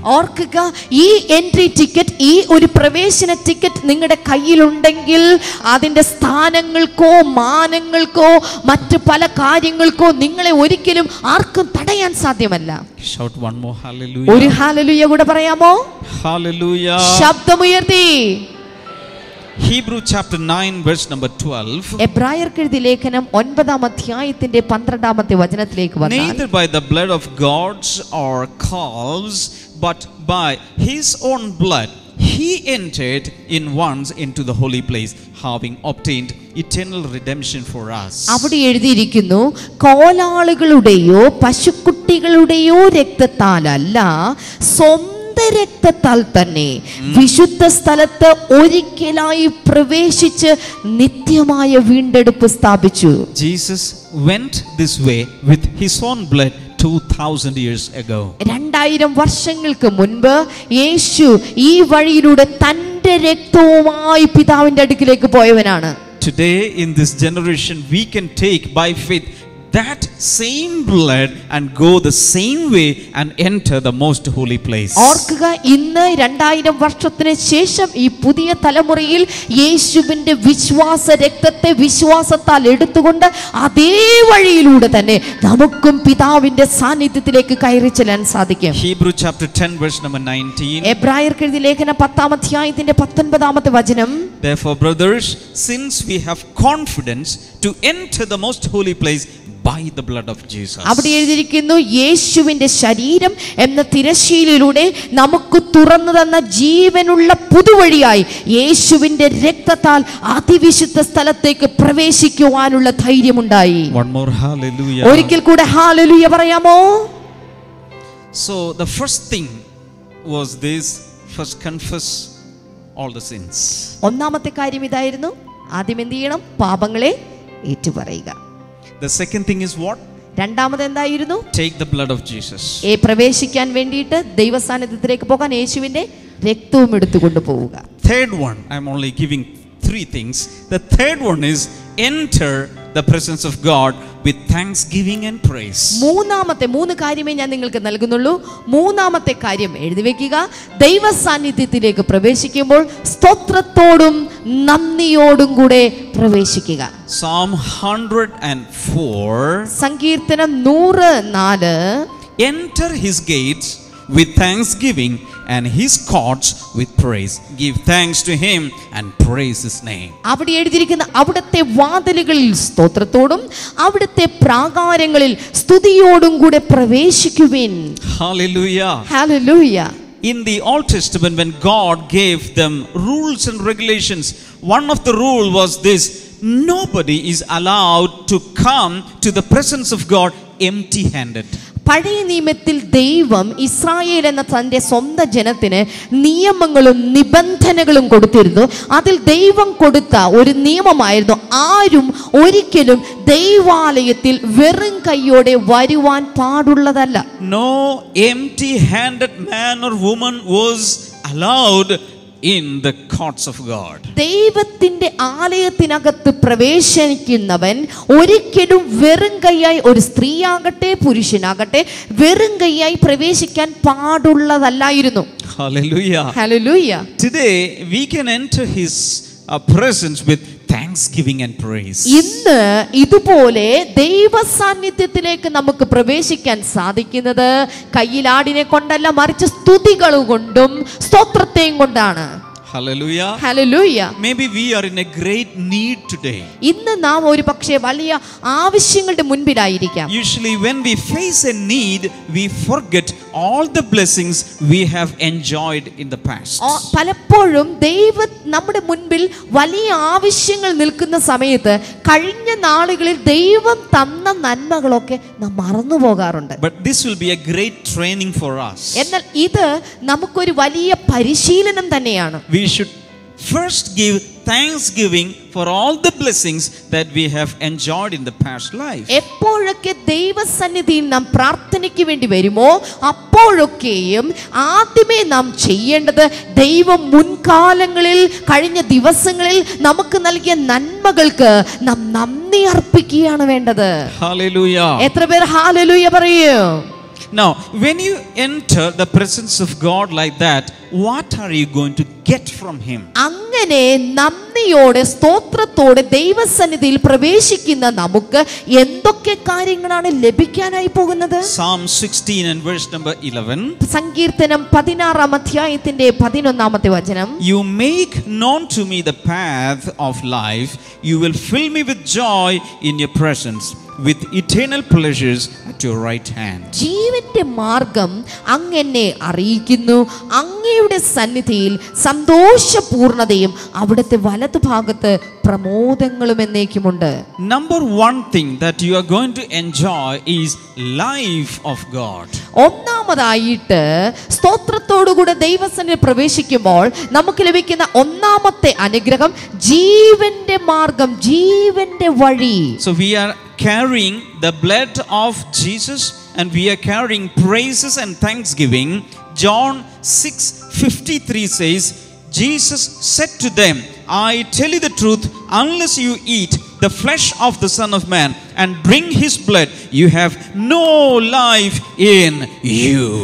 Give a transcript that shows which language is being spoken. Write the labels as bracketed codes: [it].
[ml] ഓർക്കുക, ഈ entry ticket, ഈ ഒരു പ്രവേശന ടിക്കറ്റ് നിങ്ങളുടെ കയ്യിലുണ്ടെങ്കിൽ അതിന്റെ സ്ഥാനങ്ങൾക്കോ മാനങ്ങൾക്കോ മറ്റു പല കാര്യങ്ങൾക്കോ നിങ്ങളെ ഒരിക്കലും ആർക്കും തടയാൻ സാധ്യമല്ല. [en] Shout one more hallelujah. [ml] ഒരു ഹല്ലേലൂയ കൂടെ പറയാമോ? [en] Hallelujah. [ml] ശബ്ദമുയർത്തി. [en] Hebrew chapter 9 verse number 12. [ml] എബ്രായർക്ക് എഴുതിയ ലേഖനം 9-ാം അധ്യായത്തിന്റെ 12-ാമത്തെ വചനത്തിലേക്ക് വന്നാൽ, [en] neither by the blood of goats or calves but by his own blood he entered in once into the holy place, having obtained eternal redemption for us. [ml] അവിടെ എഴുതിയിരിക്കുന്നു, കോലാളുകളുടെയോ പശുക്കുട്ടികളുടെയോ രക്തത്താലല്ല, സ്വന്തം രക്തത്താൽ തന്നെ വിശുദ്ധ സ്ഥലത്ത് ഒരിക്കലായി പ്രവേശിച്ച് നിത്യമായ വീണ്ടെടുപ്പ് സ്ഥാപിച്ചു. [en] Jesus went this way with his own blood 2000 years ago. [ml] 2000 വർഷങ്ങൾക്ക് മുൻപ് യേശു ഈ വഴിയിലൂടെ തന്റെ രക്തവുമായി പിതാവിന്റെ അടുക്കിലേക്ക് പോയവനാണ്. [en] Today in this generation we can take by faith that same blood and go the same way and enter the most holy place. [ml] ഓർക്കുക, ഇന്ന് 2000 വർഷത്തിന് ശേഷം ഈ പുതിയ തലമുറയിൽ യേശുവിന്റെ വിശ്വാസ രക്തത്തെ വിശ്വാസത്താൽ എടുത്തുകൊണ്ട് അതേ വഴിയിലൂടെ തന്നെ നമുക്കും പിതാവിന്റെ സാന്നിധ്യത്തിലേക്ക് കയറി ചെല്ലാൻ സാധിക്കും. [en] Hebrew chapter 10 verse number 19. [ml] എബ്രായർക്ക് എഴുതിയ ലേഖനം 10-ാം അധ്യായത്തിന്റെ 19-ാമത്തെ വചനം. [en] Therefore brothers, since we have confidence to enter the most holy place by the blood of Jesus. [ml] അവിടെ എഴുതിയിരിക്കുന്നു, യേശുവിന്റെ ശരീരം എന്ന തിരശ്ശീലയിലൂടെ നമുക്ക് തുറന്നു തന്ന ജീവനുള്ള പുതുവഴിയായി യേശുവിന്റെ രക്തത്താൽ അതിവിശുദ്ധ സ്ഥലത്തേക്ക് പ്രവേശിക്കുവാനുള്ള ധൈര്യമുണ്ടായി. [en] One more hallelujah. [ml] ഒരിക്കൽ കൂടെ ഹല്ലേലൂയ പറയാമോ? [en] So the first thing was this, first confess all the sins. [ml] ഒന്നാമത്തെ കാര്യം ഇതായിരുന്നു, ആദ്യം എന്ത് ചെയ്യണം? പാപങ്ങളെ ഏറ്റുപറയുക. [en] The second thing is what? [ml] രണ്ടാമത് എന്തായിരുന്നു? [en] Take the blood of Jesus. [ml] പ്രവേശിക്കാൻ വേണ്ടിയിട്ട് ദൈവസാന്നിധ്യത്തിലേക്ക് പോകാൻ യേശുവിന്റെ രക്തവും എടുത്തുകൊണ്ട് പോവുക. [en] Third one, I'm only giving 3 things. The third one is enter the presence of God with thanksgiving and praise. [ml] മൂന്നാമത്തെ 3 കാര്യമേ ഞാൻ നിങ്ങൾക്ക് നൽകുന്നുള്ളൂ. മൂന്നാമത്തെ കാര്യം എഴുതി വെക്കുക, ദൈവ സാന്നിധ്യത്തിലേക്ക് പ്രവേശിക്കുമ്പോൾ സ്തോത്രത്തോടും നന്ദിയോടും കൂടെ പ്രവേശിക്കുക. [en] Psalm 104. [ml] സങ്കീർത്തനം 104. [en] Enter his gates with thanksgiving and his courts with praise. Give thanks to him and praise his name. [ml] അവിടെ എഴുതിയിരിക്കുന്ന അവിടുത്തെ വാതിലുകളിൽ സ്തോത്രത്തോടും അവിടുത്തെ പ്രാകാരങ്ങളിൽ സ്തുതിയോടും കൂടെ പ്രവേശിക്കുവിൻ. [en] Hallelujah. Hallelujah. In the Old Testament, when God gave them rules and regulations, one of the rule was this: nobody is allowed to come to the presence of God empty-handed. [ml] പഴയ നിയമത്തിൽ ദൈവം Israel എന്ന തന്റെ സ്വന്തം ജനത്തിന് നിയമങ്ങളും നിബന്ധനകളും കൊടുത്തിരുന്നു. അതിൽ ദൈവം കൊടുത്ത ഒരു നിയമമായിരുന്നു, ആരും ഒരിക്കലും ദൈവാലയത്തിൽ വെറും കൈയോടെ വരുവാൻ പാടുള്ളതല്ല. [en] No empty-handed man or woman was allowed in the courts of God. [ml] ദൈവത്തിന്റെ ആലയത്തിനകത്ത് പ്രവേശിക്കുന്നവൻ ഒരിക്കലും വെറും കൈയായി, ഒരു സ്ത്രീയാകട്ടെ പുരുഷനാകട്ടെ, വെറും കൈയായി പ്രവേശിക്കാൻ പാടുള്ളതല്ലായിരുന്നു. [en] Hallelujah. Hallelujah. Today we can enter his presence with thanksgiving and praise. [ml] ഇന്ന് ഇതുപോലെ ദൈവ സാന്നിധ്യത്തിലേക്ക് നമുക്ക് പ്രവേശിക്കാൻ സാധിക്കുന്നത് കയ്യിലാടിനെ കൊണ്ടല്ല, മറിച്ച് സ്തുതികൾ കൊണ്ടും സ്തോത്രത്തെയും കൊണ്ടാണ്. [en] Hallelujah. Hallelujah. Maybe we are in a great need today. [ml] ഇന്ന് നാം ഒരു പക്ഷേ വലിയ ആവശ്യങ്ങളുടെ മുൻപിലായിരിക്കാം. [en] Usually when we face a need, we forget all the blessings we have enjoyed in the past. [ml] പലപ്പോഴും ദൈവം നമ്മുടെ മുൻപിൽ വലിയ ആവശ്യങ്ങൾ നിൽക്കുന്ന സമയത്ത് കഴിഞ്ഞ നാളുകളിൽ ദൈവം തന്ന നന്മകളൊക്കെ നാം മറന്നു പോകാറുണ്ട്. [en] But this will be a great training for us. [ml] എന്നാൽ ഇത് നമുക്കൊരു വലിയ പരിശീലനം തന്നെയാണ്. [en] We should first give thanksgiving for all the blessings that we have enjoyed in the past life. [ml] എപ്പോഴൊക്കെ ദൈവസന്നിധിയിൽ നാം പ്രാർത്ഥനയ്ക്ക് വേണ്ടി വരുമോ അപ്പോഴൊക്കെയും ആദ്യമേ നാം ചെയ്യേണ്ടത് ദൈവം മുൻകാലങ്ങളിൽ കഴിഞ്ഞ ദിവസങ്ങളിൽ നമുക്ക് നൽകിയ നന്മകൾക്ക് നാം നന്ദി അർപ്പിക്കുകയാണ് വേണ്ടത്. [en] Hallelujah. [ml] എത്ര പേർ ഹല്ലേലൂയ പറയൂ? [en] Now, when you enter the presence of God like that, what are you going to get from him? [ml] അങ്ങനെ നന്ദിയോടെ സ്തോത്രത്തോടെ ദൈവസന്നിധിയിൽ പ്രവേശിക്കുന്ന നമുക്ക് എന്തൊക്കെ കാര്യങ്ങളാണ് ലഭിക്കാനായി പോകുന്നത്? [en] Psalm 16 and verse number 11. [ml] സങ്കീർത്തനം 16-ാം അധ്യായത്തിന്റെ 11-ാമത്തെ വചനം. [en] You make known to me the path of life. You will fill me with joy in your presence, with eternal pleasures at at your right hand. [ml] ജീവന്റെ മാർഗം അങ്ങെന്നെ അറിയിക്കുന്നു. അങ്ങയുടെ സന്നിധിയിൽ സന്തോഷപൂർണതയും അവിടുത്തെ വലതുഭാഗത്ത് പ്രമോദങ്ങളും എന്നേക്കുമുണ്ട്. [en] Number one thing that you are going to enjoy is life of God. [ml] ഒന്നാമതായിട്ട് സ്തോത്രത്തോടുകൂടെ ദൈവസന്നിധിയിൽ പ്രവേശിക്കുമ്പോൾ നമുക്ക് ലഭിക്കുന്ന ഒന്നാമത്തെ അനുഗ്രഹം ജീവന്റെ മാർഗം, ജീവന്റെ വഴി. [en] So we are carrying the blood of Jesus and we are carrying praises and thanksgiving. John 6:53 says, Jesus said to them, I tell you the truth, unless you eat the flesh of the Son of Man and drink his blood, you have no life in you.